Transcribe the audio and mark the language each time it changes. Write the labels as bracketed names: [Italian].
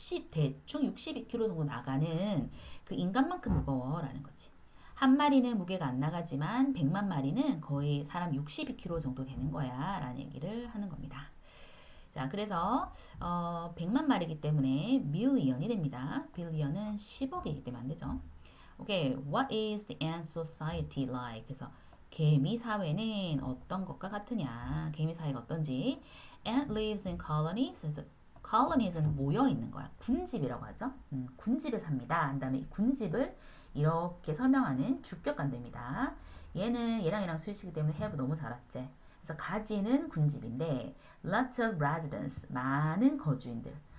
[Korean] 대충 62kg 정도 나가는 그 인간만큼 무거워라는 거지. 한 마리는 무게가 안 나가지만 100만 마리는 거의 사람 62kg 정도 되는 거야 라는 얘기를 하는 겁니다. 자, 그래서 100만 마리이기 때문에 million이 됩니다. billion은 10억이기 때문에 안 되죠. [English] 오케이, what is the ant society like? [Korean] 그래서 개미 사회는 어떤 것과 같으냐? 개미 사회가 어떤지. [English] Ant lives in colonies. [Korean] 그래서 colonies는 모여 있는 거야. 군집이라고 하죠. 군집에 삽니다. 한 다음에 이 군집을 이렇게 설명하는 주격관대입니다. 얘랑 수일치기 때문에 have 너무 잘 왔지. 그래서 가지는 군집인데 [English] lots of residents [Korean] 많은 거주인들.